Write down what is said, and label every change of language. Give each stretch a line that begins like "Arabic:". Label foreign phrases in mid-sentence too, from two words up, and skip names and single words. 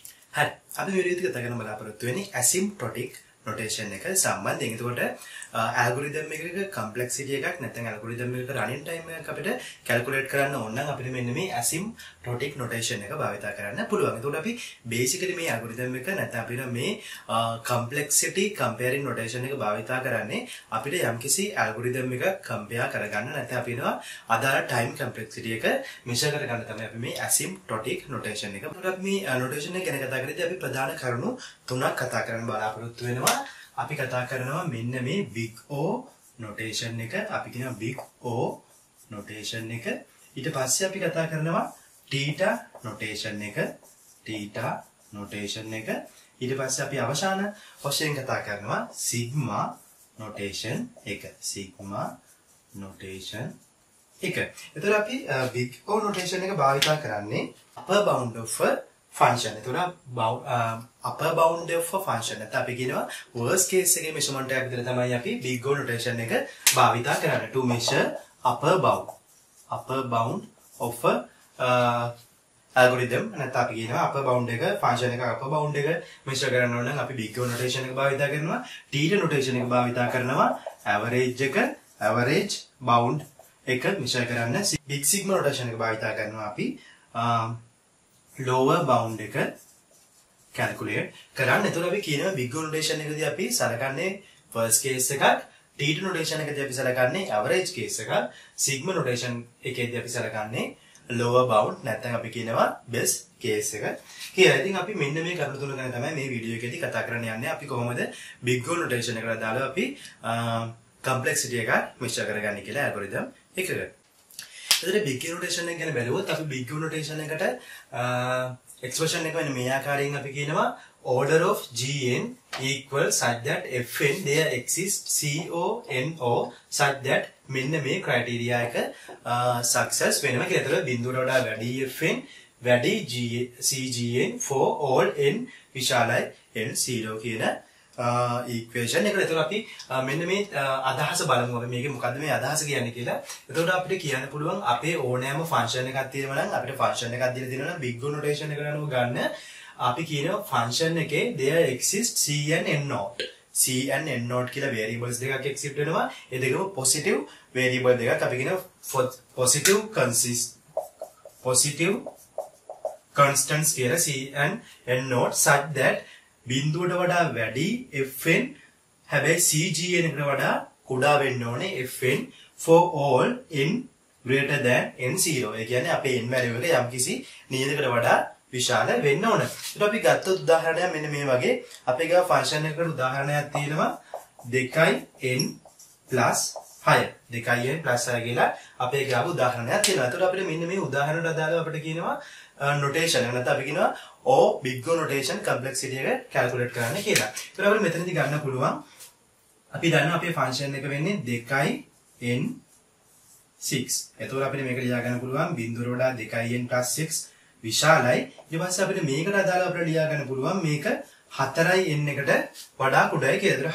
Sinhala: හරි. අපි මේ විදිහට කතා කරන බලාපොරොත්තු වෙන්නේ
English: asymptotic notation
Sinhala: එක සම්බන්ධයෙන්. එතකොට algorithm එකක complexity එකක් නැත්නම් algorithm එකක
English: running time
Sinhala: එකක් අපිට calculate කරන්න ඕන නම් අපිට මෙන්න මේ
English: asymptotic notation
Sinhala: එක භාවිත කරන්න පුළුවන්. එතකොට අපි basically මේ algorithm එක නැත්නම් අපිට මේ
English: complexity comparing notation
Sinhala: එක භාවිත කරන්නේ අපිට යම්කිසි algorithm එක compare කරගන්න නැත්නම් අපිට අදාළ
English: time complexity
Sinhala: එක measure කරගන්න තමයි අපි මේ
English: asymptotic notation
Sinhala: එක. එතකොට අපි මේ notation එක ගැන කතා කරද්දී අපි ප්‍රධාන කරුණු තුනක් කතා කරන්න බලාපොරොත්තු වෙනවා. අපි කතා කරනවා මෙන්න මේ
English: big O notation
Sinhala: එක. අපි කියනවා
English: big O notation
Sinhala: එක. ඊට පස්සේ අපි කතා කරනවා
English: theta notation
Sinhala: එක.
English: theta notation
Sinhala: එක. ඊට පස්සේ අපි අවසාන වශයෙන් කතා කරනවා
English: sigma notation
Sinhala: එක.
English: sigma notation
Sinhala: එක. එතකොට අපි
English: big O notation
Sinhala: එක භාවිත කරන්නේ
English: upper bound of a function.
Sinhala: එතකොට
English: upper bound of a function
Sinhala: නැත්නම් අපි කියනවා
English: worst case
Sinhala: එකේ measurement එකක් විතර තමයි අපි
English: big O notation
Sinhala: එක භාවිත කරන්නේ
English: to measure upper bound of a algorithm.
Sinhala: නැත්නම් අපි කියනවා
English: upper bound
Sinhala: එක function එක
English: upper bound
Sinhala: එක measure කරන්න ඕන නම් අපි
English: big O notation
Sinhala: එක භාවිත කරනවා.
English: theta notation
Sinhala: එක භාවිත කරනවා
English: average bound
Sinhala: එක measure කරන්න.
English: big sigma notation
Sinhala: එක භාවිත කරනවා අපි
English: lower bound
Sinhala: එක calculate කරන්න. එතකොට අපි කියනවා
English: big O notation
Sinhala: එකදී අපි සලකන්නේ
English: first case
Sinhala: එකක්,
English: theta notation
Sinhala: එකදී අපි සලකන්නේ
English: average case
Sinhala: එකක්,
English: sigma notation
Sinhala: එකේදී අපි සලකන්නේ
English: lower bound
Sinhala: නැත්නම් අපි කියනවා
English: best case
Sinhala: එක කියලා. ඉතින් අපි මෙන්න මේ කරුණු තුන ගැන තමයි මේ වීඩියෝ එකේදී කතා කරන්න යන්නේ. අපි කොහොමද
English: big O notation
Sinhala: එකට දාලා අපි complexity එක measure කරගන්නේ කියලා algorithm එකකට. එතකොට
English: big O notation
Sinhala: එක ගැන බැලුවොත් අපි
English: big O notation
Sinhala: එකට expression එක වෙන මේ ආකාරයෙන් අපි කියනවා
English: order of gn equals such that fn there exists CONO such that
Sinhala: මෙන්න මේ criteria එක success වෙනවා කියලා. එතකොට බිඳුවට වඩා වැඩි fn වැඩි
English: cgn for all n
Sinhala: විශාලයි n0 කියන equation එකට. එතකොට අපි මෙන්න මේ අදහස බලමු. අපි මේකේ මොකද්ද මේ අදහස කියන්නේ කියලා. එතකොට අපිට කියන්න පුළුවන් අපේ ඕනෑම function එකක් තියෙනවා නම් අපිට function එකක් දීලා තියෙනවා නම්
English: big O notation
Sinhala: එකට අනුව ගන්න අපි කියනවා function එකේ
English: there exists c and n naught. c and n naught
Sinhala: කියලා variables දෙකක් exist වෙනවා. ඒ දෙකම
English: positive variable
Sinhala: දෙකක්. අපි කියනවා
English: positive constants
Sinhala: කියලා
English: c and n naught such that
Sinhala: බිඳුවට වඩා වැඩි fn හැබැයි cgn එකට වඩා කුඩා වෙන්න ඕනේ fn
English: for all n greater than n0.
Sinhala: ඒ කියන්නේ අපේ n value එක යම්කිසි නියතකට වඩා විශාල වෙන්න ඕන. ඊට අපි ගත්තොත් උදාහරණයක් මෙන්න මේ වගේ අපේ ගාව ෆන්ක්ෂන් එකකට උදාහරණයක් තියෙනවා 2n + 6. 2n + 6 කියලා අපේ ගාව උදාහරණයක් තියෙනවා. එතකොට අපිට මෙන්න මේ උදාහරණයට අදාළව අපිට කියනවා notation එක නැත්නම් අපි කියනවා
English: big O notation complexity
Sinhala: එක calculate කරන්න කියලා. ඒතර අපිට මෙතනදී ගන්න පුළුවන් අපි දන්නවා අපේ function එක වෙන්නේ 2n6. එතකොට අපිට මේක ලියා ගන්න පුළුවන් බිඳුවට වඩා 2n + 6 විශාලයි. ඊට පස්සේ අපිට මේකට අදාළව අපිට ලියා ගන්න පුළුවන් මේක 4n එකට වඩා කුඩායි කියලා.